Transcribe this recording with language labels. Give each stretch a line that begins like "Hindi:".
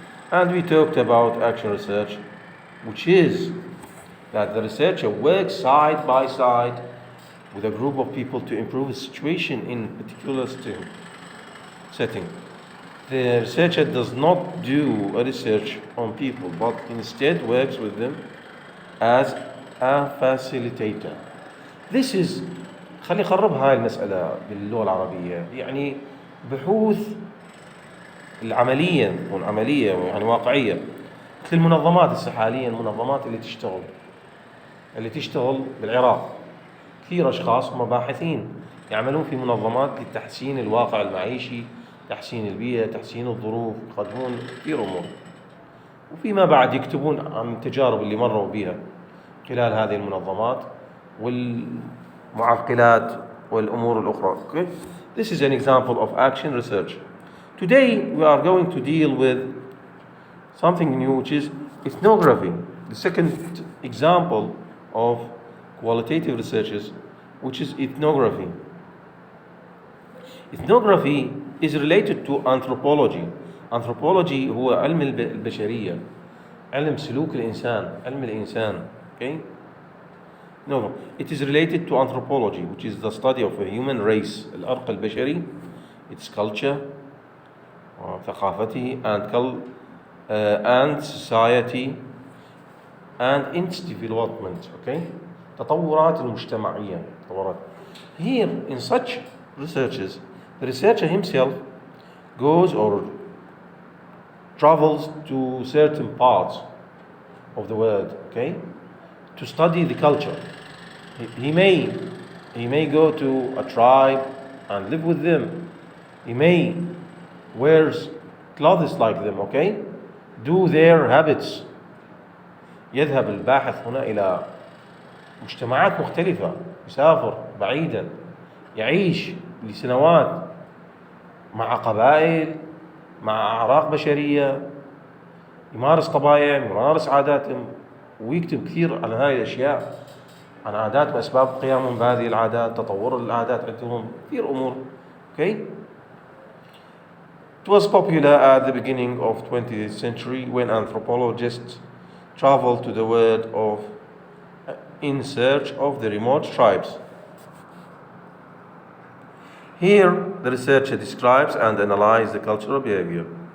English: And we talked about action research, which is that the researcher works side by side with a group of people to improve a situation in a particular setting. The researcher does not do a research on people, but instead works with them as a facilitator.
Arabic: This is خلي نخرب هاي المسألة باللغة العربية، يعني بحوث العملية تكون عملية يعني واقعية، مثل المنظمات حاليا، المنظمات اللي تشتغل بالعراق، كثير أشخاص باحثين يعملون في منظمات لتحسين الواقع المعيشي، تحسين البيئة، تحسين الظروف، يقدمون كثير أمور، وفيما بعد يكتبون عن التجارب اللي مروا بها خلال هذه المنظمات والمعقلات والأمور الأخرى.
English: Okay? This is an example of action research. Today we are going to deal with something new, which is ethnography, the second example of qualitative researches, which is ethnography. Ethnography is related to anthropology.
Arabic: Anthropology هو علم البشرية، علم سلوك الإنسان، علم الإنسان.
English: Okay? No, it is related to anthropology, which is the study of a human race, الأرق البشري, its culture, ثقافته, and society, and its development. Okay?
Arabic: تطورات المجتمعية. تطورات.
English: Here in such researches, the researcher himself goes or travels to certain parts of the world, okay, to study the culture. He may go to a tribe and live with them. He may wear clothes like them, okay, do their habits.
Arabic: يذهب الباحث هنا إلى مجتمعات مختلفة، يسافر بعيدا، يعيش لسنوات مع قبائل، مع أعراق بشرية، يمارس طبايعهم، يمارس عاداتهم، ويكتب كثير عن هذه الأشياء، عن عادات وأسباب قيامهم بهذه العادات، تطور العادات عندهم، كثير أمور.
English: Okay? It was popular at the beginning of 20th century when anthropologists traveled to the world in search of the remote tribes. Here, the researcher describes and analyzes the cultural behavior.